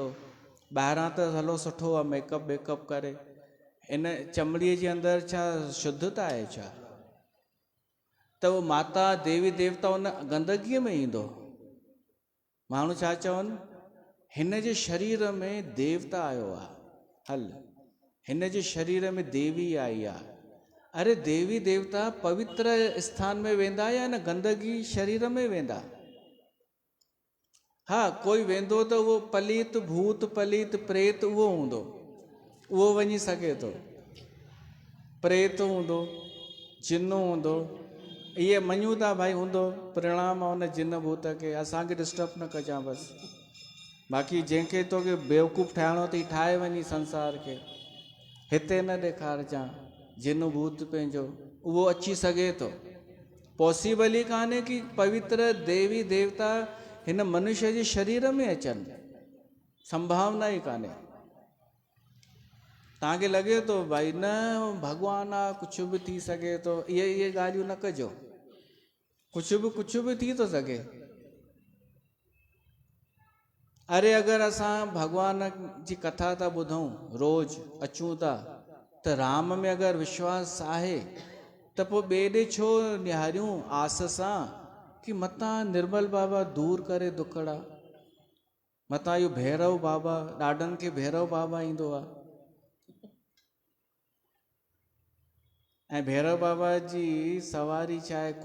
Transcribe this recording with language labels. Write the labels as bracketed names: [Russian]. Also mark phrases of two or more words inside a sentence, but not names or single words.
[Sindhi] ॿाहिरां त हलो सुठो आहे, मेकअप वेकअप करे, इन चमड़ीअ जे अंदरि छा शुद्धता आहे छा? त उहो माता देवी देवता उन गंदगीअ में ईंदो? माण्हू छा चवनि, हिन जे शरीर में देवता आयो आहे, हल हिन जे शरीर में देवी आई आहे। अरे देवी देवता पवित्र स्थान में वेंदा या न गंदगी शरीर में वेंदा? हा, कोई वेंदो त उहो पलीत भूत पलीत प्रेत उहो हूंदो, उहो वञी सघे थो, प्रेत हूंदो, जिन हूंदो, इहे मञूं था भाई हूंदो, प्रणाम आहे हुन जिन भूत खे, असांखे डिस्टर्ब न कजां बसि। बाक़ी जंहिंखे तोखे बेवकूफ़ ठाहिणो अथई ठाहे वञी संसार खे, हिते न ॾेखारजां जिन भूत पंहिंजो, उहो अची सघे थो। पॉसिबल ई कान्हे कि पवित्र देवी देवता हिन मनुष्य जे शरीर में अचनि, संभावना ई कान्हे। तव्हांखे लॻे थो भाई न भॻवानु आहे, कुझु बि थी सघे थो, इहे ॻाल्हियूं न कजो, कुझु बि थी थो सघे। अरे अगरि असां भॻवान जी कथा था ॿुधूं, रोज़ अचूं था, त राम में अगरि विश्वास आहे त पोइ ॿिए ॾे छो निहारियूं आस सां कि मतां निर्मल बाबा दूर करे दुखड़ा, मतां इहो भैरव बाबा, ॾाढनि खे भैरव बाबा ईंदो आहे, ऐं भैरव बाबा जी सवारी छा आहे?